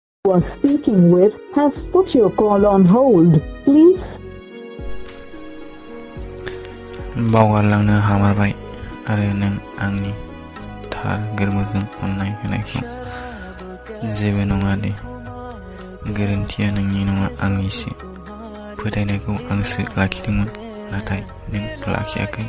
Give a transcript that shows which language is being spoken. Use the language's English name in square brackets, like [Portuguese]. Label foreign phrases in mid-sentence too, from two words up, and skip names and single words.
[English] was speaking with has put your call on hold. Please. [Bodo] बावगारलांनो हामारबाय आरो नों आंनि थार गोरबोजों अननाय होनायखौ जेबो नङा दे। गोरोन्थिया नोंनि नङा आंनिसो। फोथायनायखौ आंसो लाखिदोंमोन नाथाय नों लाखियाखै।